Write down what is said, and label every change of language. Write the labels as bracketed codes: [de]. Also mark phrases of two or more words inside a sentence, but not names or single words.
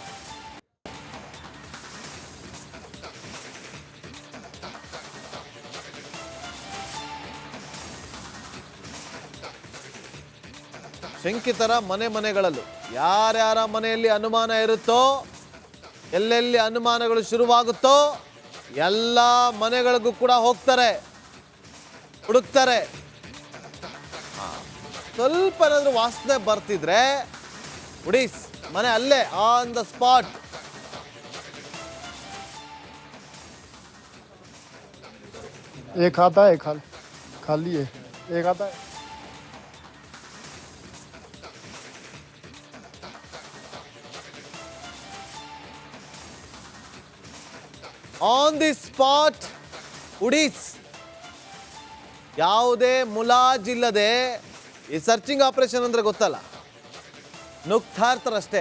[kn] ಶಂಕಿತರ ಮನೆಗಳಲ್ಲೂ ಯಾರ್ಯಾರ ಮನೆಯಲ್ಲಿ ಅನುಮಾನ ಇರುತ್ತೋ, ಎಲ್ಲೆಲ್ಲಿ ಅನುಮಾನಗಳು ಶುರುವಾಗುತ್ತೋ ಎಲ್ಲ ಮನೆಗಳಿಗೂ ಕೂಡ ಹೋಗ್ತಾರೆ, ಹುಡುಕ್ತಾರೆ. ಸ್ವಲ್ಪ ಏನಾದರೂ ವಾಸನೆ ಬರ್ತಿದ್ರೆ ಉಡೀಸ್ ಮನೆ ಅಲ್ಲೇ [en] on the spot. [hi] एक आता है खाली है, एक आता है। [en] on the spot ಉಡೀಸ್. [kn] ಯಾವುದೇ ಮುಲಾಜಿಲ್ಲದೆ ಈ [en] searching operation [kn] ಅಂದ್ರೆ ಗೊತ್ತಲ್ಲ, ನುಗ್ತಾ ಇರ್ತಾರಷ್ಟೇ.